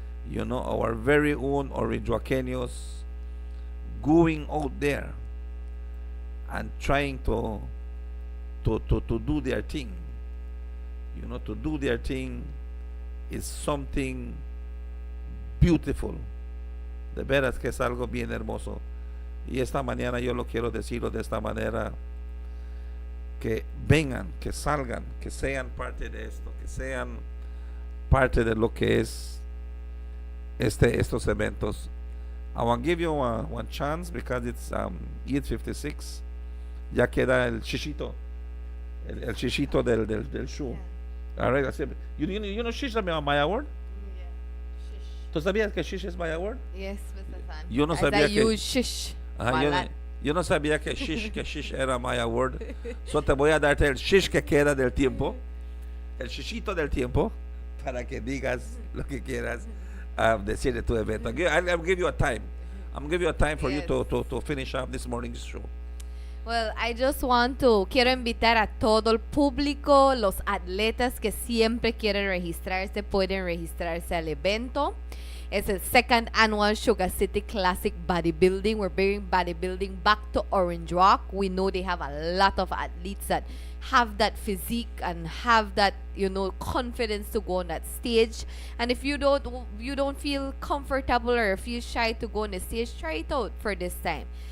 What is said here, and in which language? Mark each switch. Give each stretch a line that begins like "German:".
English: You know, our very own Orangewakeños going out there and trying to do their thing. You know, to do their thing is something beautiful.
Spanish: De veras que es algo bien hermoso. Y esta mañana yo lo quiero decirlo de esta manera: que vengan, que salgan, que sean parte de esto, que sean parte de lo que es estos eventos.
English: I want to give you one chance because it's 8:56.
Spanish: Ya queda el chichito, el chichito del show.
English: All right, you know shish is my award.
Spanish: ¿Tú sabías que shish es
English: my award? Yes, Mr. San.
Spanish: Yo no sabía que shish. Yo no sabía que shish era
English: my award.
Spanish: So te voy a darte el shish que queda del tiempo, el shishito del tiempo, para que digas lo que quieras decir de tu evento.
English: I'll give you a time. I'm going to give you a time for you to finish up this morning's show.
Spanish: Well, quiero invitar a todo el público, los atletas que siempre quieren registrarse, pueden registrarse al evento. Es el second annual Sugar City Classic Bodybuilding.
English: We're bringing bodybuilding back to Orange Rock. We know they have a lot of athletes that have that physique and have that, confidence to go on that stage. And if you don't feel comfortable or feel shy to go on the stage, try it out for this time.